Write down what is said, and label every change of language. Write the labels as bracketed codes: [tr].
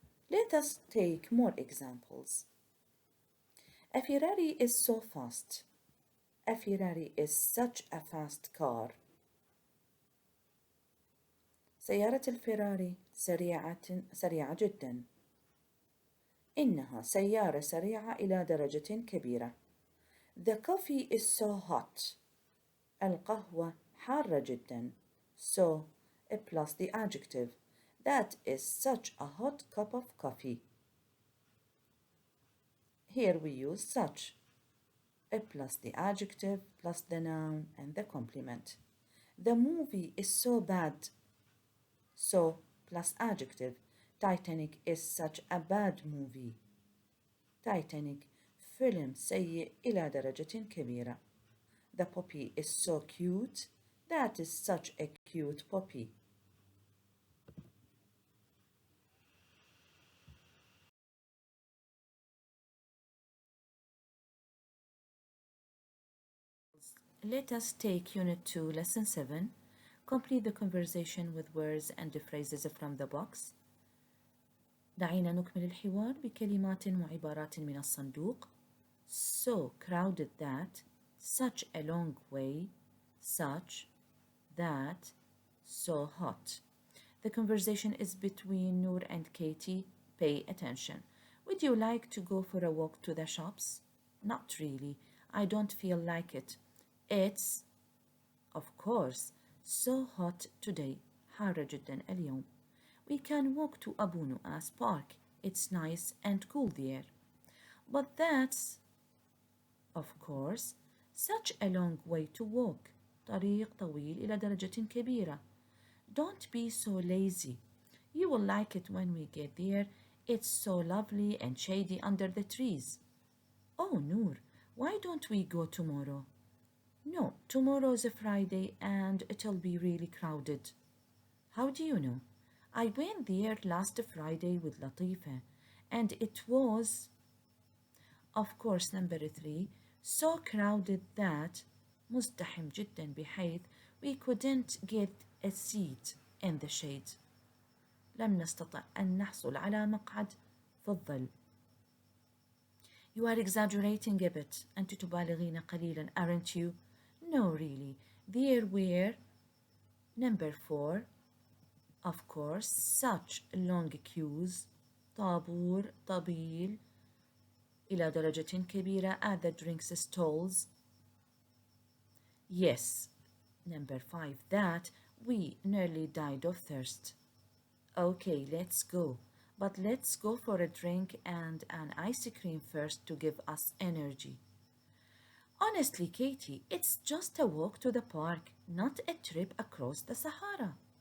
[en] Let us take more examples. A Ferrari is so fast. A Ferrari is such a fast car. [ar] سيارة الفيراري سريعة جدا. إنها سيارة سريعة إلى درجة كبيرة. [en] The coffee is so hot. [ar] القهوة حارة جدا. [en] So plus the adjective. That is such a hot cup of coffee. Here we use such. Plus the adjective plus the noun and the complement. The movie is so bad. So plus adjective. Titanic is such a bad movie. [ar] Titanic فيلم سيء إلى درجة كبيرة. [en] The puppy is so cute. That is such a cute puppy. Let us take Unit 2, Lesson 7. Complete the conversation with words and phrases from the box. [ar] دعينا نكمل الحوار بكلمات وعبارات من الصندوق. [en] So crowded that, such a long way, such, that, so hot. The conversation is between Noor and Katie. Pay attention. Would you like to go for a walk to the shops? Not really. I don't feel like it. It's, of course, so hot today. [ar] حار جدا اليوم. [en] We can walk to Abu Nu'as Park. It's nice and cool there. But that's, of course, such a long way to walk. [ar] طريق طويل إلى درجة كبيرة. [en] Don't be so lazy. You will like it when we get there. It's so lovely and shady under the trees. Oh, Noor, why don't we go tomorrow? No, tomorrow's a Friday and it'll be really crowded. How do you know? I went there last Friday with Latifa and it was, of course, number 3, so crowded that [ar] مزدحم جدا بحيث [en] we couldn't get a seat in the shade. [ar] لم نستطع أن نحصل على مقعد في الظل. [en] You are exaggerating a bit. [ar] أنت تبالغين قليلا, [en] aren't you? No, really. There were, number 4, of course, such long queues. [ar] طابور طويل إلى درجة كبيرة [en] at the drinks stalls. Yes, number 5, that we nearly died of thirst. Okay, let's go. But let's go for a drink and an ice cream first to give us energy. Honestly, Katie, it's just a walk to the park, not a trip across the Sahara.